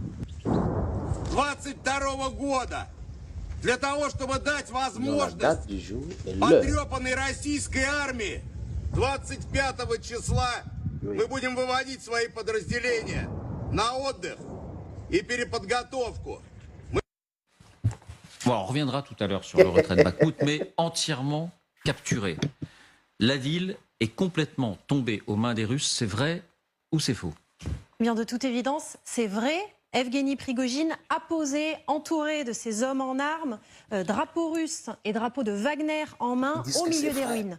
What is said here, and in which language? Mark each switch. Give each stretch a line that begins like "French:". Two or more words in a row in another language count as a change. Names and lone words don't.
Russian: 22 года. Для того, чтобы дать возможность потрепанной российской армии, 25 числа мы будем выводить свои подразделения на отдых и переподготовку.
French: Bon, on reviendra tout à l'heure sur le retrait de Bakhmout, mais entièrement capturé. La ville est complètement tombée aux mains des Russes, c'est vrai ou c'est faux? Bien, de toute évidence, c'est vrai. Evgeny Prigojine a posé, entouré de ses hommes en armes, drapeaux russes et drapeaux de Wagner en main au milieu des ruines.